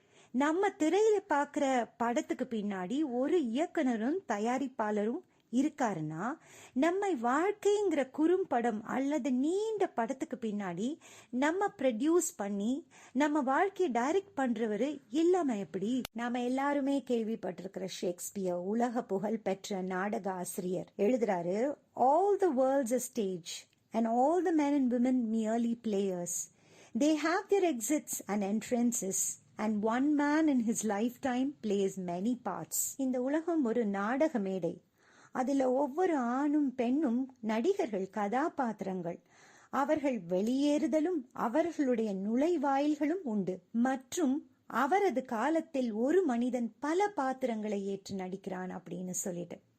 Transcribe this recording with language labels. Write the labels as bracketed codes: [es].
[ta] நம்ம திரையில பாக்குற படத்துக்கு பின்னாடி ஒரு இயக்குனரும் தயாரிப்பாளரும் இருக்காருன்னா, நம்ம வாழ்க்கைங்கிற குறும்படம் அல்லது நீண்ட படத்துக்கு பின்னாடி நம்ம ப்ரொடியூஸ் பண்ணி நம்ம வாழ்க்கையை டைரக்ட் பண்றவரு இல்லாம எப்படி? நாம எல்லாருமே கேள்விப்பட்டிருக்கிற ஷேக்ஸ்பியர், உலக புகழ் பெற்ற நாடக ஆசிரியர், எழுதுறாரு, [en] all the world's a stage and all the men and women merely players. They have their exits and entrances and one man in his lifetime plays many parts. [ta] இந்த உலகம் ஒரு நாடக மேடை. அதுல ஒவ்வொரு ஆணும் பெண்ணும் நடிகர்கள், கதாபாத்திரங்கள். அவர்கள் வெளியேறுதலும் அவர்களுடைய நுழைவாயில்களும் உண்டு. மற்றும் அவரது காலத்தில் ஒரு மனிதன் பல பாத்திரங்களை ஏற்று நடிக்கிறான் அப்படின்னு சொல்லிட்டு.